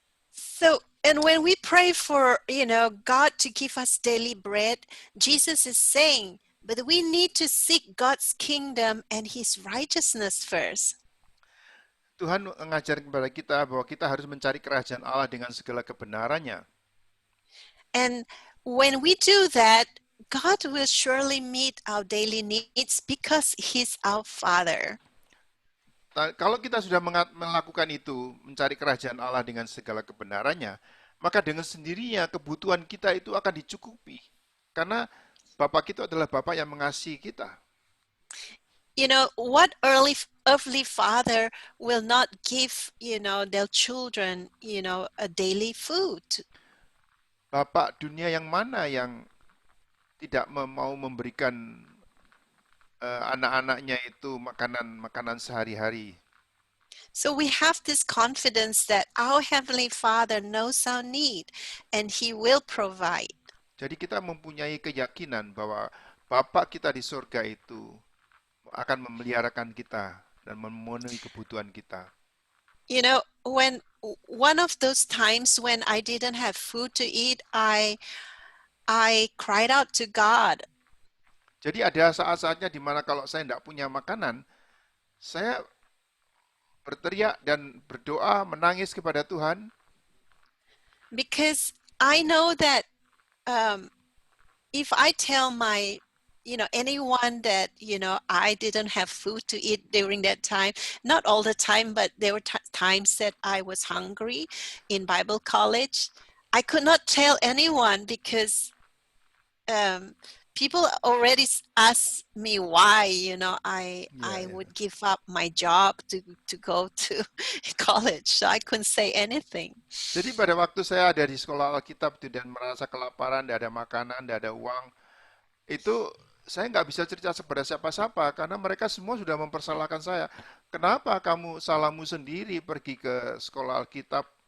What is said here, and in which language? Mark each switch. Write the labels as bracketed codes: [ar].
[en] So, and when we pray for, God to give us daily bread, Jesus is saying, but we need to seek God's kingdom and his righteousness first. [id] Tuhan mengajar kepada kita bahwa kita harus mencari kerajaan Allah dengan segala kebenarannya. [en] And when we do that, God will surely meet our daily needs because he's our Father. [id] Kalau kita sudah melakukan itu, mencari kerajaan Allah dengan segala kebenarannya, maka dengan sendirinya kebutuhan kita itu akan dicukupi. Karena Bapak kita adalah Bapak yang mengasihi kita. [en] What earthly father will not give, their children, a daily food? [id] Bapak dunia yang mana yang tidak mau memberikan anak-anaknya itu makanan sehari-hari. [en] So we have this confidence that our Heavenly Father knows our need and He will provide. [id] Jadi kita mempunyai keyakinan bahwa Bapak kita di surga itu akan memeliharakan kita dan memenuhi kebutuhan kita. [en] When one of those times when I didn't have food to eat, I cried out to God. [id] Jadi ada saat-saatnya di mana kalau saya tidak punya makanan, saya berteriak dan berdoa, menangis kepada Tuhan. [en] Because I know that if I tell anyone that, I didn't have food to eat during that time, not all the time, but there were times that I was hungry in Bible college. I could not tell anyone because people already asked me why, I would give up my job to go to college. So I couldn't say anything. [id] Jadi pada waktu saya ada di sekolah Alkitab dan merasa kelaparan, tidak ada makanan, tidak ada uang, itu saya nggak bisa cerita kepada siapa-siapa karena mereka semua sudah mempersalahkan saya. Kenapa kamu salahmu sendiri pergi ke sekolah Alkitab?